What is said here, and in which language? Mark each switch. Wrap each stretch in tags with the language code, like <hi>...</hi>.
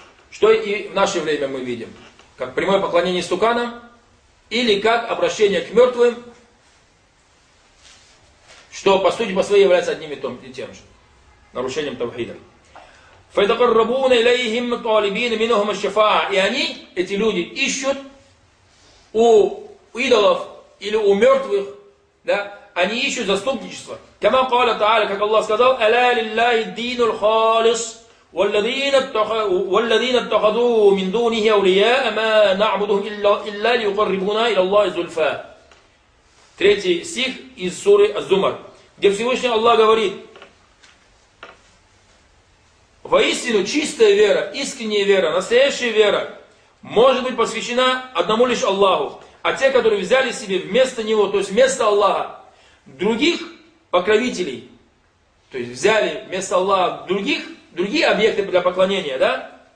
<ru>Что и в наше время мы видим. Как прямое поклонение истуканам, или как обращение к мертвым, что по сути по своей является одним и тем же. Нарушением тавхида.</ru> <ar>فَيْتَقَرَّبُونَ إِلَيْهِمْ طَالِبِينَ مِنُهُمَ الشَّفَاءَ.</ar> <ru>И они, эти люди, ищут у идолов или у мертвых, да, они ищут заступничество.</ru> <ar>كما قال تعالى,</ar> <ru>как Аллах сказал,</ru> <ar>ألا لله الدين الخالص والذين اتخذوا من دونه أولياء ما نعبدهم إلا ليقربونا إلى الله زلفى.</ar> <ru>Третий стих из суры Аз-Зумар, где Всевышний Аллах говорит: воистину чистая вера, искренняя вера, настоящая вера может быть посвящена одному лишь Аллаху, а те, которые взяли себе вместо него, то есть вместо Аллаха, других покровителей, то есть взяли вместо Аллаха другие объекты для поклонения, да?</ru>